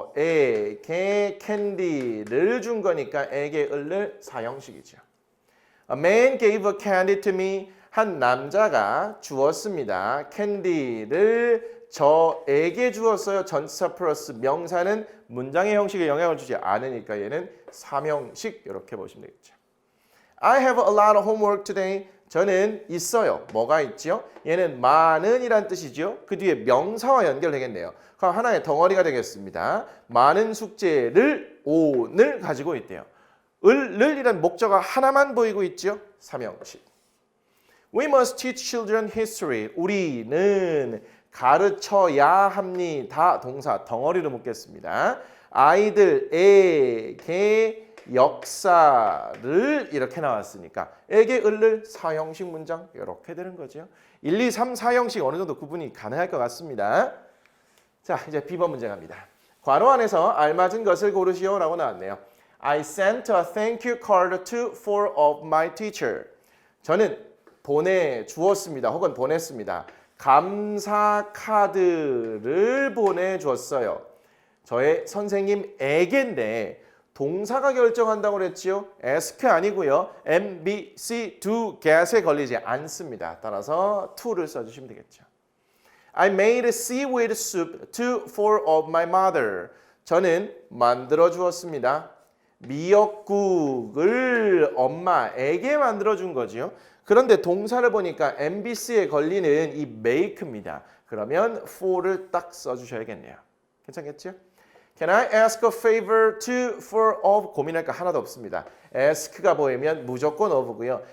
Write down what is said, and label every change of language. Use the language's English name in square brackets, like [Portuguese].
[Korean] 저에게 캔디를 준 거니까 에게 을을 사형식이죠. [English] A man gave a candy to me. [Korean] 한 남자가 주었습니다. 캔디를 저에게 주었어요. 전치사 플러스 명사는 문장의 형식에 영향을 주지 않으니까 얘는 삼형식 이렇게 보시면 되겠죠. [English] I have a lot of homework today. [Korean] 저는 있어요. 뭐가 있죠? 얘는 많은 이란 뜻이죠. 그 뒤에 명사와 연결되겠네요. 그럼 하나의 덩어리가 되겠습니다. 많은 숙제를 오늘 가지고 있대요. 을이란 목적어 하나만 보이고 있죠. 삼형식. [English] We must teach children history. [Korean] 우리는 가르쳐야 합니다. 동사 덩어리로 묶겠습니다. 아이들에게 역사를 이렇게 나왔으니까 에게 을을 사형식 문장 이렇게 되는 거죠. 1, 2, 3, 4형식 어느 정도 구분이 가능할 것 같습니다. 자, 이제 B번 문제 갑니다. 괄호 안에서 알맞은 것을 고르시오라고 나왔네요. [English] I sent a thank you card to 4 of my teacher. [Korean] 저는 보내주었습니다. 혹은 보냈습니다. 감사 카드를 보내줬어요. 저의 선생님에게인데 동사가 결정한다고 그랬지요. ask 아니고요. M, B, C 두 get에 걸리지 않습니다. 따라서 to를 써주시면 되겠죠. [English] I made seaweed soup to 4 of my mother. [Korean] 저는 만들어 주었습니다. 미역국을 엄마에게 만들어 준 거지요. 그런데 동사를 보니까 MBC에 걸리는 이 make입니다. 그러면 for를 딱 써주셔야겠네요. 괜찮겠죠? [English] Can I ask a favor to for of [Korean] 고민할 거 하나도 없습니다. ask가 보이면 무조건 of고요.